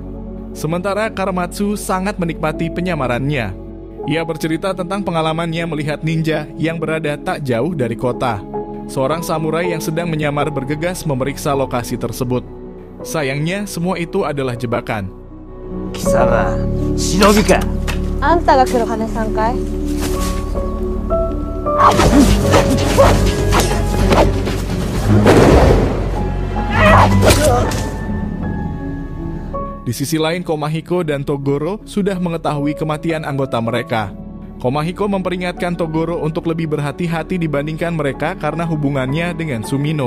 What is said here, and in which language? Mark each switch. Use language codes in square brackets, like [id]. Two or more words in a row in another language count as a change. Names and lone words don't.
[id] Sementara Karematsu sangat menikmati penyamarannya. Ia bercerita tentang pengalamannya melihat ninja yang berada tak jauh dari kota. Seorang samurai yang sedang menyamar bergegas memeriksa lokasi tersebut. Sayangnya semua itu adalah jebakan. [ja] 貴様忍びか。あんたが黒羽さんかい？ [id] Di sisi lain, Komahiko dan Togoro sudah mengetahui kematian anggota mereka. Komahiko memperingatkan Togoro untuk lebih berhati-hati dibandingkan mereka karena hubungannya dengan Sumino.